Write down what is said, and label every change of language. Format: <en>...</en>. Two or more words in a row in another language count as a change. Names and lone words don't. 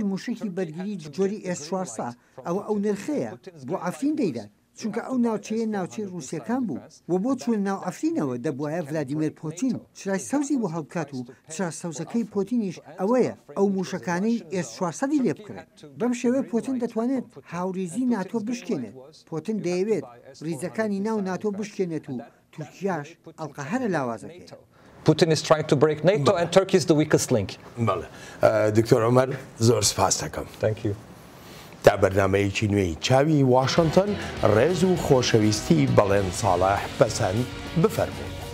<ckb>موشکی بەرگری جۆری S400 ئەو نرخەیە بۆ ئەفرین دەیدات چونکە ئەو ناوچەیە ناوچەی رووسیەکان بوو و بۆ چون ناو ئەفرینەوە دەبواە ڤلادیمیر پۆتین چرای سەوزی بۆ هەڵبکات و چرا سەوزەکەی پۆتینیش ئەوەیە ئەو موشەکانەی S400 لێ بکرێت بەم شێوەیە پۆتین دەتوانێت هاوریزی ناتۆ بشکێنێت پۆتین دەیەوێت ریزەکانی ناو ناتۆ بشکێنێت و تورکیاش ئەڵقەهەرە لاوازەکەیت.</ckb> <en>Putin is trying to break NATO and Turkey is the weakest link.</en> <ckb>دکتۆر عومەر زۆر سپاس دەکەم.</ckb> <en>Thank you.</en> <ckb>تا بەرنامەیەکی نوێی چاوی واشنگتن ڕێز و خۆشەویستی بەڵێن ساڵح بەسەند بفەرموو.</ckb>